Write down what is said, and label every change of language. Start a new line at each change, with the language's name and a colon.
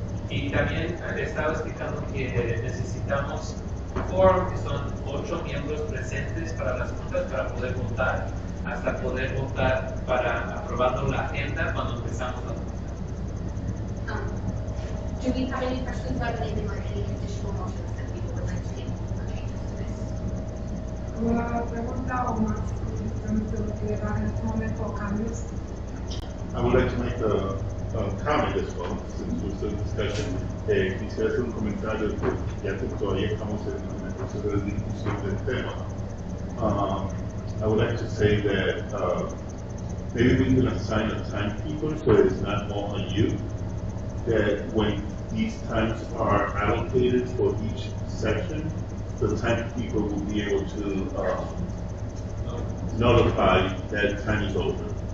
Spanish: Y también estaba explicando que necesitamos quórum, que son 8 miembros presentes para las juntas para poder votar, hasta poder votar para aprobando la agenda cuando empezamos la junta.
English: Do we have any questions about anything or any additional motions that people would like to make or changes to this?
Spanish: Una pregunta o más cuestiones de lo que llevan en este momento cambios.
English: I would like to make a comment as well, since we're still in discussion.
Spanish: Quisiera hacer un comentario que ya que todavía estamos en el proceso de discusión del tema.
English: I would like to say that maybe we can assign a timekeeper so it's not all on you. That when these times are allocated for each section, the timekeeper will be able to notify that time is over.